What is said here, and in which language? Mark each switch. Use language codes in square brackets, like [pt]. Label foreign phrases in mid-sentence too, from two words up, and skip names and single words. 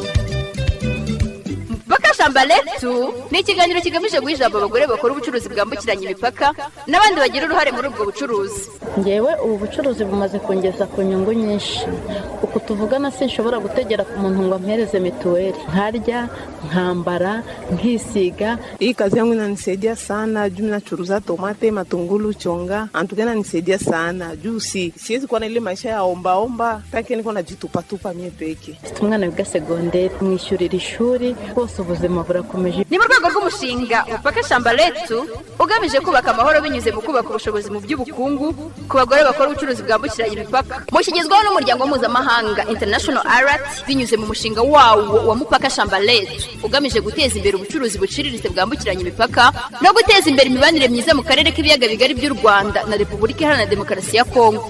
[rw] Mupaka Shambaletu ni ikiganiro kigamije guha ijambo abagore bakora ubucuruzi bwambukiranya imipaka n'abandi bagira uruhare muri ubwo bucuruzi. Ngewe ubu bucuruzi bumaze kongeza ku nyungu nyinshi. Uko tuvugana sinshobora gutegera ku muntu ngo ampereze mituweli. Nkarya, nkambara, nkisiga. [sw] Hii kazi yangu inanisaidia sana juu nachuruza tomate, matungulu, chonga. Antuka inanisaidia sana juu siwezi kuwa na ile maisha ya omba peke niko najitupa mie peke. [rw] Umwana wiga segonderi, mwishyurira ishuri, bose ubuzima burakomeje. Ni mu rwego rw'umushinga Umupaka Shambaletu ugamije kubaka amahoro binyuze mu kubaka ubushobozi mu by'ubukungu ku bagore bakora ubucuruzi bwambukiranya imipaka. Mushyigizwaho n'umuryango mpuzamahanga International Arat binyuze mu mushinga wawo wa Mupaka Shambaletu ugamije guteza imbere ubucuruzi buciriritse bwambukiranya imipaka no guteza imbere imibanire myiza mu karere k'ibiyaga bigari by'u Rwanda na Repubulika Iharanira Demokarasi ya Kongo.